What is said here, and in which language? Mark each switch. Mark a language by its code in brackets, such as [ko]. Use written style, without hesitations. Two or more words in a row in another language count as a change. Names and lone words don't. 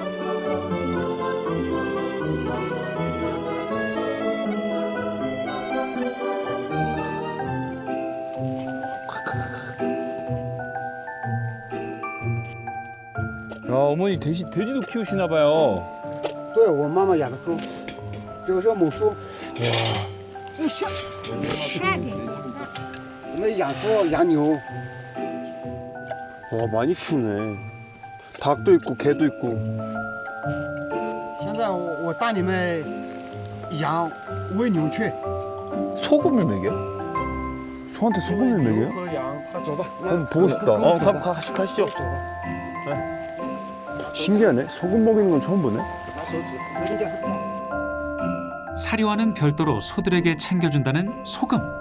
[ko] 어머니 돼지도 키우시나 봐요. [zh] 对我妈妈养的猪，这个是母猪。我们养猪养牛。 [ko] 와, 많이 키우네. 닭도 있고 개도 있고. [zh] 现在我带你们喂牛去。 [ko] 소금을 먹여? 소한테 소금을 먹여요? [zh] 走吧， [ko] 보고 싶다. 가시죠. 신기하네. 소금 먹이는 건 처음 보네. 사료와는 별도로 소들에게 챙겨준다는 소금.